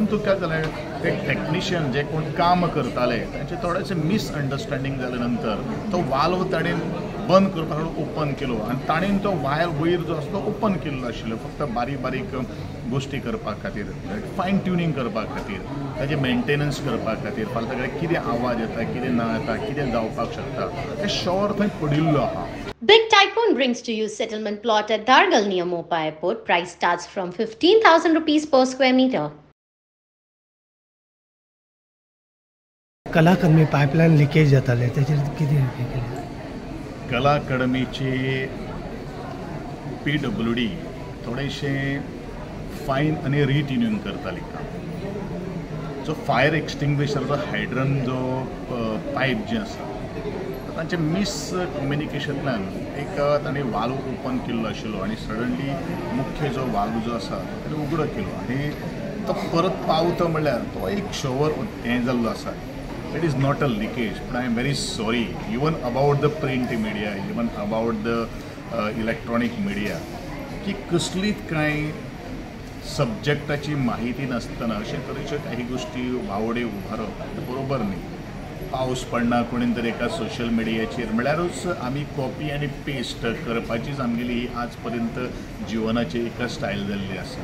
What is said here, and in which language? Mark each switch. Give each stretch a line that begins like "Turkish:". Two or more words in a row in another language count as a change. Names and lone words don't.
Konkani: परंतु काय झालं ते टेक्निशियन जे कोण काम करताले त्यांचे थोडेसे मिसअंडरस्टँडिंग जाल्यानंतर तो वाल्व ताणें बंद करपाक ओपन केलो आनी ताणें तो वायर वयर जो आसा तो ओपन केल्लो आशिल्लो फक्त बारीक बारीक गोष्टी करपा खातीर
English: fine tuning
Konkani: करपा खातीर ताजें मेंटेनन्स करपा खातीर फाल्यां ताका कितें आवाज येता कितें ना येता कितें जावपाक शकता तें शॉर थंय पडिल्लो आहा.
English: Big Tycoon brings to you settlement plot at Dargal near Mopa Airport. Price starts from 15,000 rupees per square meter.
Konkani: कला अकादमी
English: pipeline leakage
Konkani: जाताले त्याचेर कितें केलें? कला अकादमीचे PWD थोडेशे फायन आनी रिट्युनिंग करताली काम. जो
English: fire extinguishercho
Konkani: हायड्रन जो पायप जे आसा तांचे मिस कम्युनिकेशनांतल्यान एक ताणें वाल्व ओपन केल्लो आशिल्लो आनी सडनली मुख्य जो वाल्व जो आसा तो उगडो केलो आनी तो परत पावतो म्हणल्यार तो एक शॉवर हें जाल्लो आसा.
English: it is not a leakage but I am very sorry even about the print media even about the electronic media
Konkani: की कसलीच कांय सब्जेक्टाची माहिती नासतना अशे तरेच्यो काही गोष्टी वावडे उबारप ते बरोबर न्ही. पावस पडना कोणीन तरी एका
English: social mediacher
Konkani: म्हळ्यारूच आमी कॉपी आनी पेस्ट करपाचीच आमगेली ही आज पर्यंत जिवनाची एक स्टायल जाल्ली आसा.